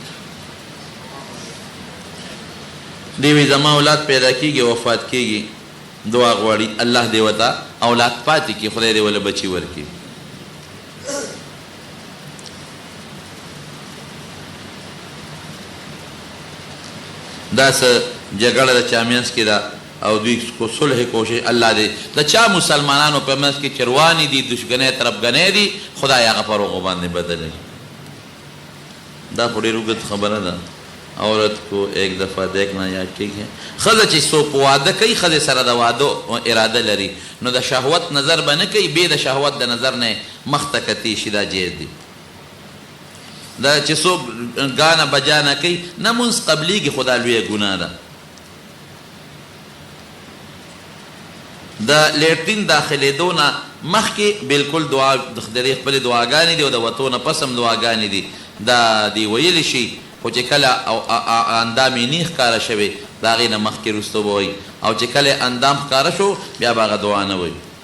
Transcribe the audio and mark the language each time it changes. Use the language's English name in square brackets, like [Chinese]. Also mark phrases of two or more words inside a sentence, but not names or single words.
[Pashto] دی وی زما اولاد پیدا کیږي وفات کیږي دعا غواړي الله دې ورته اولاد پاتې کړي خدای دې ورله بچي ورکړي دا څه جګړه د چا منځ کې ده او دوی کو صلح کوشش الله دې د چا مسلمانانو په منځ کې چرواني دي دشمنۍ طرفګنۍ دي خدای هغه پر هغو باندې بدلوي دا خو ډېر اوږد خبره ده [Urdu] عورت کو ایک دفعہ دیکھنا یا ٹھیک ہے [Pashto] ښځه چې څوک واده کوي ښځې سره د واده اراده لري نو د شهوت نظر به نه کوي بې د شهوت د نظر نه مخ ته کتي شي دا جایز دي دا چې څوک ګانه بجانه کوي نه مونځ قبلیږي خو دا لویه ګناه ده د لیټرین داخلېدو نه مخکې بالکل دعا د خپلې دعاګانې دي او د وتو نه پس هم دعاګانې دي دا دی ویلی شي خو چې کله اندام یې نه ښکاره شوی د هغې نه مخکې وروستو به وایي او چې کله اندام ښکاره شو بیا به هغه دعا نه وایي